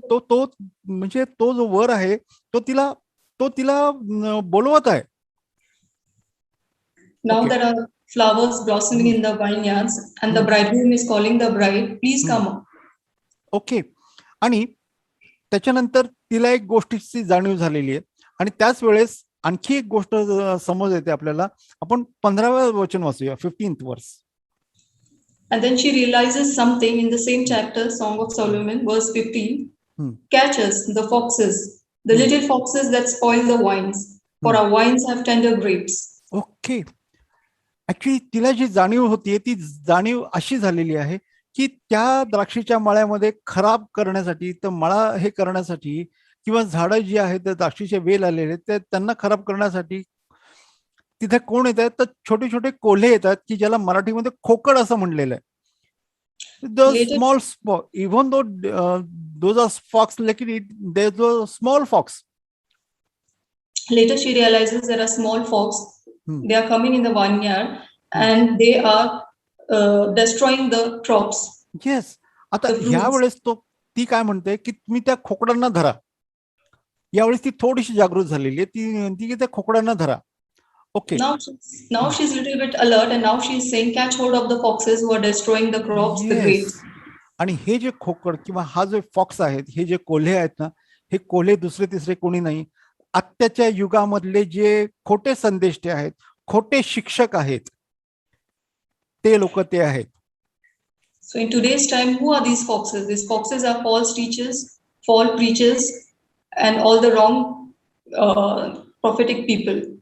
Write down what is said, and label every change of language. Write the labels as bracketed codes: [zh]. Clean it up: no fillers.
[mr] तो म्हणजे तो जो वर आहे तो तिला बोलवत आहे. [en] Now there are flowers blossoming in the vineyards, and the bridegroom is calling the bride, please come up. Okay. [mr] आणि त्याच्यानंतर तिला एक गोष्टीची जाणीव झालेली आहे आणि त्याच वेळेस आणखी एक गोष्ट समज येते आपल्याला. आपण 15व्या वचन वाचूया, 15th verse. [en] And then she realizes something in the same chapter, Song of Solomon, verse 15. Catch us, the foxes, the little foxes that spoil the wines, for our wines have tender grapes. Okay. [mr] Actually तिला जी जाणीव होतीये ती जाणीव अशी झालेली आहे की त्या द्राक्षीच्या मळ्यामध्ये खराब करण्यासाठी, तर मळा हे करण्यासाठी किंवा झाडं जी आहेत त्या द्राक्षीचे वेल आलेले ते त्यांना खराब करण्यासाठी तिथे कोण येत आहेत, तर छोटे छोटे कोल्हे येतात की ज्याला मराठीमध्ये खोकड असं म्हणलेलं आहे. [en] The small even though those are fox, लेकिन there is a small fox. Later she realizes there are small fox. They are coming in the vineyard and they are destroying the crops. Yes. [mr] आता यावेळेस ती काय म्हणते की तुम्ही त्या खोकडांना धरा. यावेळेस ती थोडीशी जागृत झालेली आहे, ती त्या खोकडांना धरा. Okay. [en] Now she's a little bit alert, and now she's saying, catch hold of the foxes who are destroying the crops, the grapes. [mr] आणि हे जे खोकड किंवा हा जो फॉक्स आहेत, हे जे कोल्हे आहेत ना, हे कोल्हे दुसरे तिसरे कोणी नाही, आत्ताच्या युगामधले जे खोटे संदेष्टे आहेत, खोटे शिक्षक आहेत, ते लोक ते आहेत. [en] So in today's time, who are these foxes? These foxes are false teachers, false preachers, and all the wrong prophetic people.